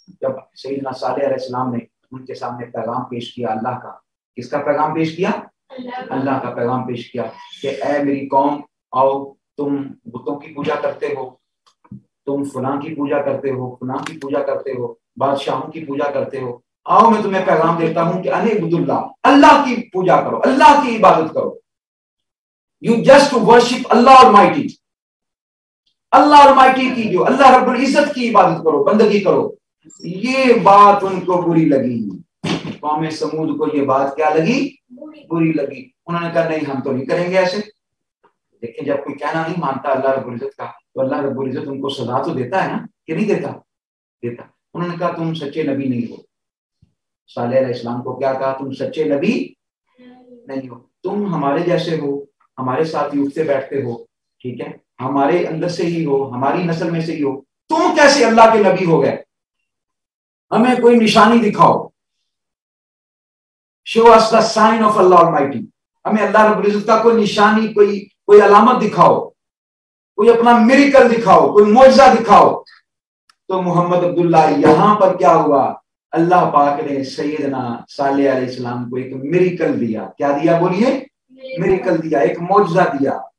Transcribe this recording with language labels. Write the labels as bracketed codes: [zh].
[ur] جب سیدنا صالح علیہ السلام نے ان کے سامنے پیغام پیش کیا اللہ کا, کس کا پیغام پیش کیا؟ اللہ کا پیغام پیش کیا کہ اے میری قوم, آؤ تم بتوں کی پوجا کرتے ہو, تم فلاں کی پوجا کرتے ہو, فلاں کی پوجا کرتے ہو, بادشاہوں کی پوجا کرتے ہو, آؤ میں تمہیں پیغام دیتا ہوں کہ [ar] اعبدوا اللہ, [ur] اللہ کی پوجا کرو, اللہ کی عبادت کرو. [en] You just worship Allah Almighty. [ur] Allah Almighty کی, جو اللہ رب العزت کی عبادت کرو, بندگی کرو. یہ بات ان کو بری لگی. قوم سمود کو یہ بات کیا لگی؟ بری لگی. انہوں نے کہا نہیں, ہم تو نہیں کریں گے ایسے. دیکھیں جب کوئی کہنا نہیں مانتا اللہ رب العزت کا, تو اللہ رب العزت ان کو سزا تو دیتا ہے نا, کہ نہیں دیتا؟ دیتا. انہوں نے کہا تم سچے نبی نہیں ہو. صالح علیہ السلام کو کیا کہا؟ تم سچے نبی نہیں ہو, تم ہمارے جیسے ہو, ہمارے ساتھ اٹھتے بیٹھتے ہو, ٹھیک ہے, ہمارے اندر سے ہی ہو, ہماری نسل میں سے ہی ہو, تم کیسے اللہ کے نبی ہو گئے؟ ہمیں کوئی نشانی دکھاؤ. [en] show us the sign of Allah Almighty. [ur] ہمیں اللہ رب العزت کا کوئی نشانی, کوئی علامت دکھاؤ, کوئی اپنا میریکل دکھاؤ, کوئی معجزہ دکھاؤ. تو محمد عبداللہ یہاں پر کیا ہوا؟ اللہ پاک نے سیدنا صالح علیہ السلام کو ایک میریکل دیا. کیا دیا بولیے؟ میریکل دیا, ایک معجزہ دیا.